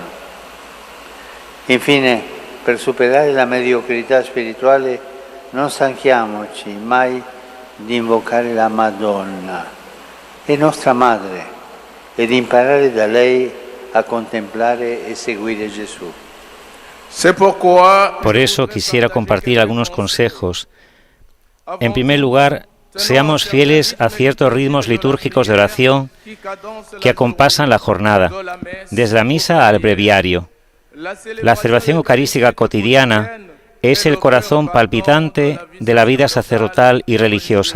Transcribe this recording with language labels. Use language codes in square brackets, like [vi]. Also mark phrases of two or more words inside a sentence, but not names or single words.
[it] Infine, per superare la mediocrità spirituale, non stanchiamoci mai di invocare la Madonna, è nostra madre, e di imparare da lei a contemplare e seguire Gesù. [es] Por eso quisiera compartir algunos consejos. En primer lugar, seamos fieles a ciertos ritmos litúrgicos de oración que acompasan la jornada, desde la misa al breviario. La celebración eucarística cotidiana es el corazón palpitante de la vida sacerdotal y religiosa.